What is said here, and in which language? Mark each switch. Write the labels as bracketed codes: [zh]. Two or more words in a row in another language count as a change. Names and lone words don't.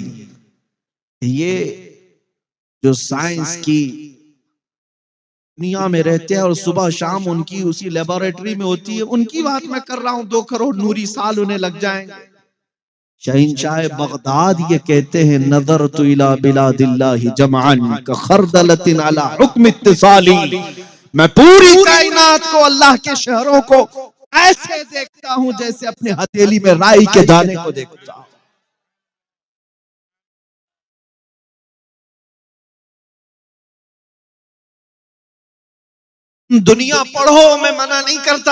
[hi] ये जो साइंस की दुनिया में रहते हैं और सुबह शाम उनकी उसी लेबोरेटरी में होती है, उनकी बात मैं कर रहा हूं। 2 करोड़ नूरी साल उन्हें लग जाएंगे। शहंशाह बगदाद ये कहते हैं, [ar] نظرت إلى بلاد الله جمعا كخردلة على حكم اتصالي. [hi] मैं पूरी कायनात को, अल्लाह के शहरों को ऐसे देखता हूं जैसे अपने हथेली में राई के दाने को देखता हूं। दुनिया पढ़ो, मैं मना नहीं करता।